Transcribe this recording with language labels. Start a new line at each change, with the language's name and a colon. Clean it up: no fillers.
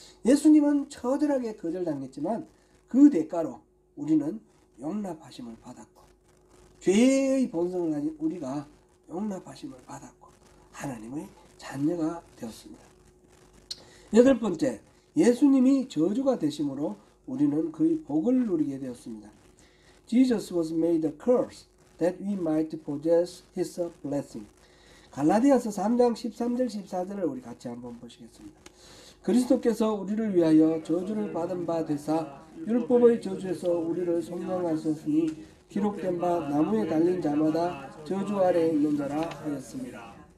Korean: 예수님은 처절하게 거절당했지만 그 대가로 우리는 용납하심을 받았고, 죄의 본성을 가진 우리가 용납하심을 받았고 하나님의 자녀가 되었습니다. 8번째, 예수님이 저주가 되심으로 우리는 그의 복을 누리게 되었습니다.
English: Jesus was made a curse that we might possess his blessing.
Korean: 갈라디아서 3장 13절 14절을 우리 같이 한번 보시겠습니다. 그리스도께서 우리를 위하여 저주를 받은 바 되사 율법의 저주에서 우리를 속량하셨으니 기록된 바 나무에 달린 자마다 저주 아래에 있는 자라 하였습니다.